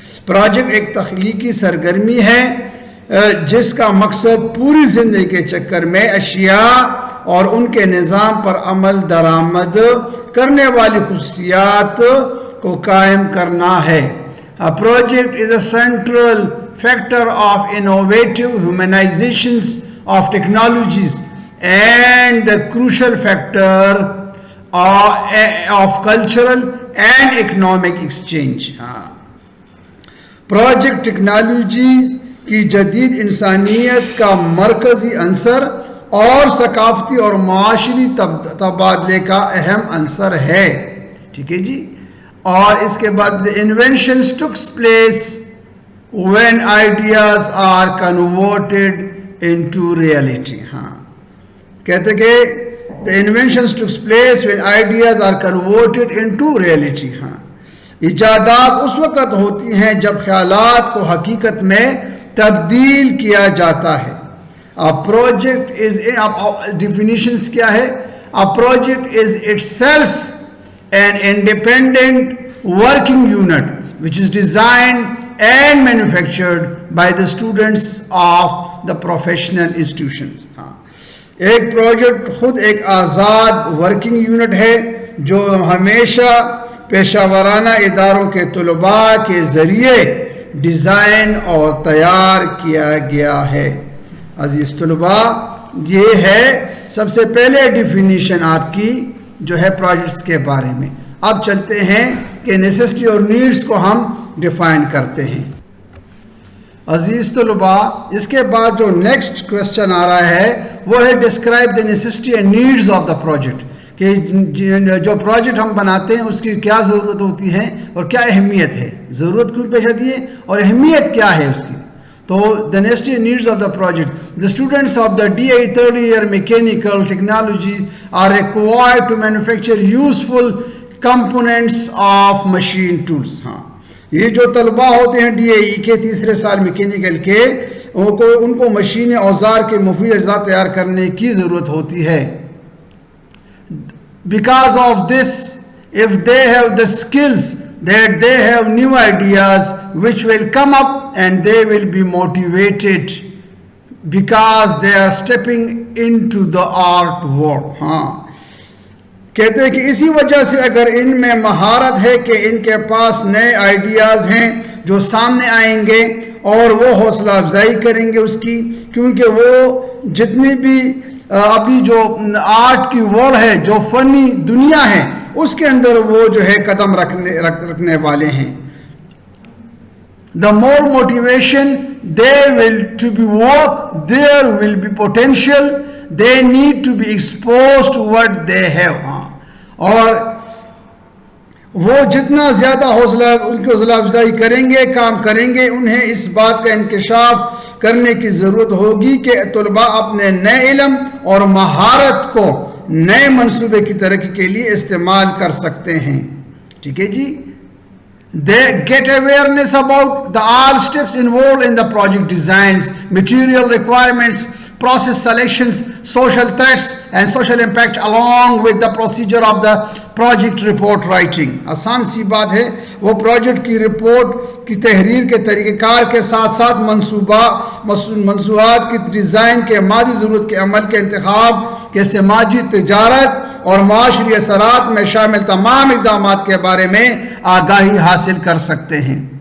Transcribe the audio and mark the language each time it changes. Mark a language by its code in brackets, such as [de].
[ur] Project ایک تخلیقی سرگرمی ہے جس کا مقصد پوری زندگی کے چکر میں اشیاء اور ان کے نظام پر عمل درآمد کرنے والی خصوصیات کو قائم کرنا ہے. [en] A project is a central factor of innovative humanizations of technologies and the crucial factor of cultural and economic exchange. [ur] Project technologies کی جدید انسانیت کا مرکزی عنصر اور ثقافتی اور معاشری تبادلے کا اہم عنصر ہے. ٹھیک ہے جی. اور اس کے بعد [en] inventions took place when ideas are converted into reality. [ur] کہتے کہ [en] the inventions took place when ideas are converted into reality. [ur] ایجادات اس وقت ہوتی ہیں جب خیالات کو حقیقت میں تبدیل کیا جاتا ہے. [en] A project is, definitions [ur] کیا ہے, [en] a project is itself an independent working unit which is designed and manufactured by the students of the professional institutions. [ur] ایک پروجیکٹ خود ایک آزاد ورکنگ یونٹ ہے جو ہمیشہ پیشہ ورانہ اداروں کے طلباء کے ذریعے ڈیزائن اور تیار کیا گیا ہے. عزیز طلباء, یہ ہے سب سے پہلے ڈیفینیشن آپ کی جو ہے پروجیکٹس کے بارے میں. اب چلتے ہیں کہ نیسیسٹی اور نیڈس کو ہم ڈیفائن کرتے ہیں. عزیز طلباء, اس کے بعد جو نیکسٹ کویسچن آ رہا ہے وہ ہے [en] Describe the necessity and needs of the project. [ur] کہ جو پروجیکٹ ہم بناتے ہیں اس کی کیا ضرورت ہوتی ہے اور کیا اہمیت ہے, ضرورت کیوں پیش آتی ہے اور اہمیت کیا ہے اس کی. [en] تو the necessity and needs of the project. The students of the DA third year mechanical technology are required to manufacture useful components of machine tools. [ur] یہ جو طلباء ہوتے ہیں ڈی اے ای کے تیسرے سال میکینیکل کے, ان کو مشین اوزار کے مفید اجزاء تیار کرنے کی ضرورت ہوتی ہے. [en] Because of this, if they have the skills, that they have new ideas which will come up and they will be motivated because they are stepping into the art world. [ur] کہتے ہیں کہ اسی وجہ سے اگر ان میں مہارت ہے کہ ان کے پاس نئے آئیڈیاز ہیں جو سامنے آئیں گے اور وہ حوصلہ افزائی کریں گے اس کی, کیونکہ وہ جتنی بھی ابھی جو آرٹ کی ورلڈ ہے, جو فنی دنیا ہے, اس کے اندر وہ جو ہے قدم رکھنے والے ہیں. [en] The more motivation they will to be work, there will be potential. They need to be exposed to what they have. [ur] اور وہ جتنا زیادہ ان کی حوصلہ افزائی کریں گے, کام کریں گے, انہیں اس بات کا انکشاف کرنے کی ضرورت ہوگی کہ طلباء اپنے نئے علم اور مہارت کو نئے منصوبے کی ترقی کے لیے استعمال کر سکتے ہیں. ٹھیک ہے جی. [en] They get awareness about the all steps involved in the project designs, material requirements, process selections, social threats and social impact along with the procedure of the project report writing. [ur] آسان سی بات ہے، وہ پروجیکٹ کی report کی تحریر کے طریقہ کار کے ساتھ ساتھ منصوبات کی ڈیزائن کے مادی ضرورت کے عمل کے انتخاب کے سماجی، تجارت اور معاشری اثرات میں شامل تمام اقدامات کے بارے میں آگاہی حاصل کر سکتے ہیں.